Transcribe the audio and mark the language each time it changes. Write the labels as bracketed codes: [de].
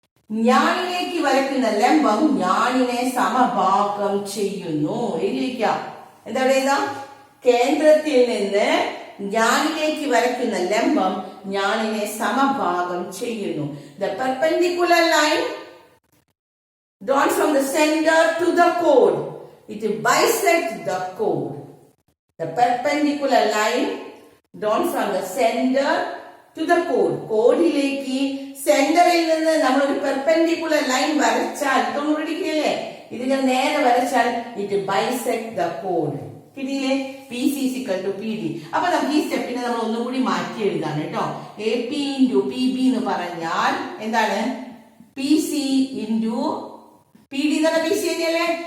[ml] ഞാനിലേക്ക് വരയ്ക്കുന്ന ലംബം ഞാനിനെ സമഭാഗം ചെയ്യുന്നു. എഴുതിക്കാം. എന്താ പറയുക? കേന്ദ്രത്തിൽ നിന്ന് ഞാനിലേക്ക് വരയ്ക്കുന്ന ലംബം ഞാനിനെ സമഭാഗം ചെയ്യുന്നു. [en] The perpendicular line drawn from the center to the chord, it bisects the chord. The perpendicular line drawn from the center to the chord. [ml] കോഡിലേക്ക് സെന്ററിൽ നിന്ന് നമ്മൾ ഒരു പെർപെൻഡിക്കുലർ ലൈൻ വരച്ചാൽ, തൊണ്ണൂറിടിക്കല്ലേ, ഇതിനെ നേരെ വരച്ചാൽ [en] It bisect the code. [ml] കിട്ടിയില്ലേ? P C equal to P D. അപ്പൊ നമുക്ക് ഈ സ്റ്റെപ്പിനെ നമ്മൾ ഒന്നും കൂടി മാറ്റി എഴുതാണ് കേട്ടോ. A P into P B എന്ന് പറഞ്ഞാൽ എന്താണ്? P C into P D എന്ന് പറഞ്ഞാൽ പി സി തന്നെയല്ലേ?